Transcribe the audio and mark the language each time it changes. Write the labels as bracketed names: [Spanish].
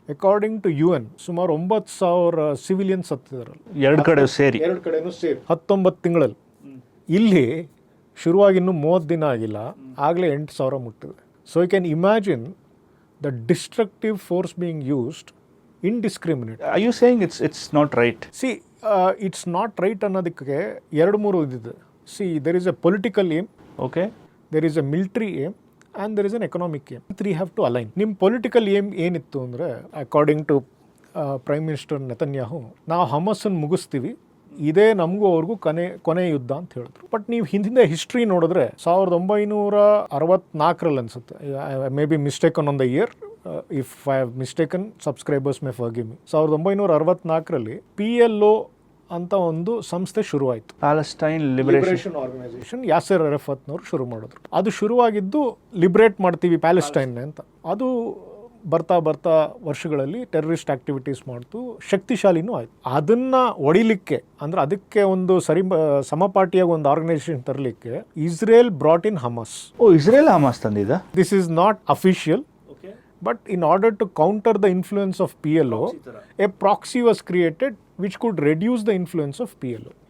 [English] according to UN [Kannada] ಸುಮಾರು 9,000 civilians ಸತ್ತಿದಾರಲ್ಲ, ಎರಡು ಕಡೆನೂ ಸೇರಿ 19 ತಿಂಗಳಲ್ಲಿ. ಇಲ್ಲಿ ಶುರುವಾಗಿ ಇನ್ನೂ 30 ದಿನ ಆಗಿಲ್ಲ, ಆಗಲೇ 8,000 ಮುಟ್ಟಿದೆ. [English] So you can imagine the destructive force being used indiscriminate. Are you saying it's not right? See, it's not right [Kannada] ಅನ್ನೋದಕ್ಕೆ 2-3 ಇದಿದೆ. [English] See, there is a political aim, okay, there is a military aim, and there is an economic aim. 3 have to align. [Kannada] ನಿಮ್ಮ political aim ಏನಿತ್ತು ಅಂದರೆ, [English] according to prime minister [Kannada] Netanyahu, ನಾವು ಹಮಸನ್ನು ಮುಗಿಸ್ತೀವಿ, ಇದೇ ನಮಗೂ ಅವ್ರಿಗೂ ಕೊನೆ ಯುದ್ಧ ಅಂತ ಹೇಳಿದ್ರು. ಬಟ್ ನೀವು ಹಿಂದೆ ಹಿಸ್ಟ್ರಿ ನೋಡಿದ್ರೆ 1964 ಅನ್ಸುತ್ತೆ, [English] May be mistaken on the year, if I have mistaken subscribers may forgive me. [Kannada] 1964 PLO ಅಂತ ಒಂದು ಸಂಸ್ಥೆ ಶುರುವಾಯಿತು, ಪ್ಯಾಲೆಸ್ಟೈನ್ ಲಿಬರೇಷನ್ ಆರ್ಗನೈಸೇಷನ್. ಯಾಸರ್ ಅರಫತ್ನವರು ಶುರು ಮಾಡಿದ್ರು. ಅದು ಶುರುವಾಗಿದ್ದು ಲಿಬ್ರೇಟ್ ಮಾಡ್ತೀವಿ ಪ್ಯಾಲೆಸ್ಟೈನ್ ಅಂತ. ಅದು ಬರ್ತಾ ವರ್ಷಗಳಲ್ಲಿ ಟೆರರಿಸ್ಟ್ ಆಕ್ಟಿವಿಟೀಸ್ ಮಾಡ್ತು, ಶಕ್ತಿಶಾಲಿನೂ ಆಯಿತು. ಅದನ್ನು ಹೊಡಿಲಿಕ್ಕೆ ಅಂದರೆ ಅದಕ್ಕೆ ಒಂದು ಸಮಪಾಟಿಯಾಗಿ ಒಂದು ಆರ್ಗನೈಸೇಷನ್ ತರಲಿಕ್ಕೆ [English] Israel brought in Hamas. [Kannada] Israel Hamas ತಂದಿದ್ದ. [English] This is not official, but in order to counter the influence of PLO, a proxy was created which could reduce the influence of PLO.